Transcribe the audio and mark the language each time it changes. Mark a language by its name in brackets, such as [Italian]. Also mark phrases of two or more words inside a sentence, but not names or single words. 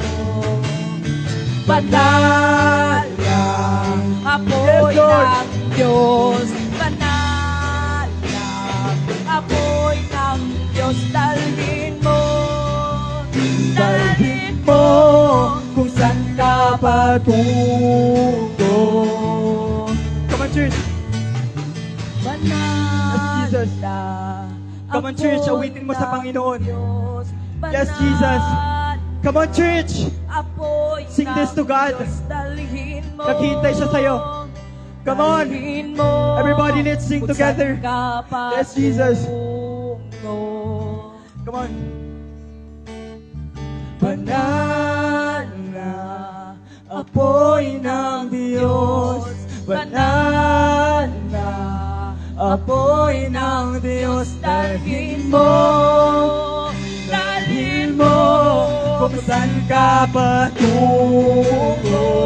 [Filipino] Banal na apoy [English] Yes, Lord. [Filipino] ng Diyos, banal na apoy ng Diyos, dalhin mo kung saan ka patungo. [English] Come on, church. [Filipino] Banal [English] Jesus. [Filipino] na [English] Come on, church, [Filipino] apoy awitin mo sa ng Panginoon. Diyos, [English] Yes, Jesus. [Filipino] banal [English] Come on, church. [Filipino] apoy [English] Sing this to [Filipino] ng [English] God. [Filipino] Diyos, dalhin mo. Naghihintay siya sa'yo. [English] Come on. [Filipino] Dalhin mo. [English] Everybody, let's sing [Filipino] Kung [English] together. [Filipino] saan ka [English] Yes, Jesus. [Filipino] patungo. [English] Come on. [Filipino] Banal na apoy ng Diyos, banal na apoy ng Diyos, dalhin mo kung saan ka patungo.